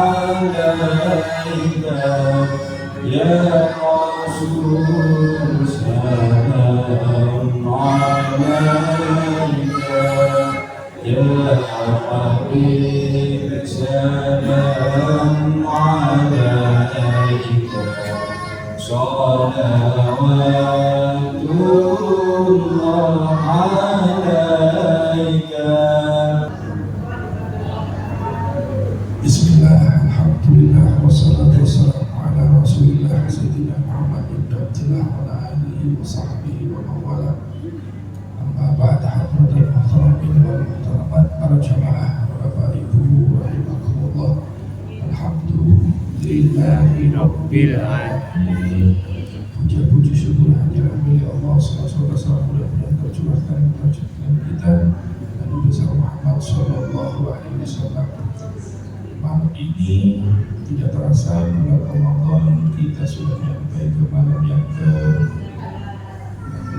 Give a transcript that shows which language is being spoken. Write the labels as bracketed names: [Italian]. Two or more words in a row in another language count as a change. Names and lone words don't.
[Arabic] عليك يا رسول سلام عليك يا حبيب سلام عليك صلوات الله عليك. بسم الله، الحمد لله، والصلاة والسلام على رسول الله Sayyidina Muhammad بن عبد الله وعلى آله وصحبه وموالا. أما بعد، حضرة المحترمين والمحترمات, [Indonesian] para jamaah, bapak ibu [Arabic] rahimakumullah. الحمد لله رب العالمين. [Indonesian] Puja-puji syukur hanya milik Allah. Sallallahu mudah-mudahan tercurahkan kepada kita Nabi besar Muhammad [Arabic] صلى الله عليه وسلم. [Indonesian] Malam ini tidak terasa bulan Ramadan kita sudah sampai ke malam yang ke-11.